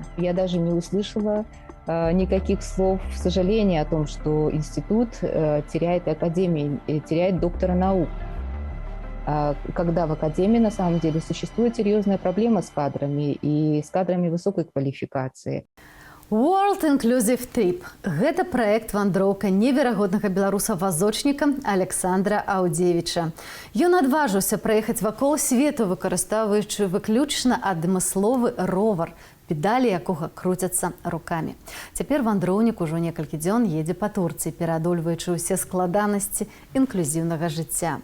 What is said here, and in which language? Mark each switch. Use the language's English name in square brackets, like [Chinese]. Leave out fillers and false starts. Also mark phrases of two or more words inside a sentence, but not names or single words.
[Russian] Я даже не услышала никаких слов сожаления о том, что институт теряет академию, теряет доктора наук. Когда в академии на самом деле существует серьезная проблема с кадрами и с кадрами высокой квалификации. [Belarusian] World Inclusive Trip – гэта праект вандроўка неверагоднага беларуса-вазочніка Александра Аўдзевіча. Ён адважыўся праехаць вакол свету, выкарыстоўваючы выключна адмысловы ровар, педалі якога круцяцца рукамі. Цяпер вандроўнік ужо некалькі дзён едзе па Турцыі, пераадольваючы ўсе складанасці інклюзіўнага жыцця.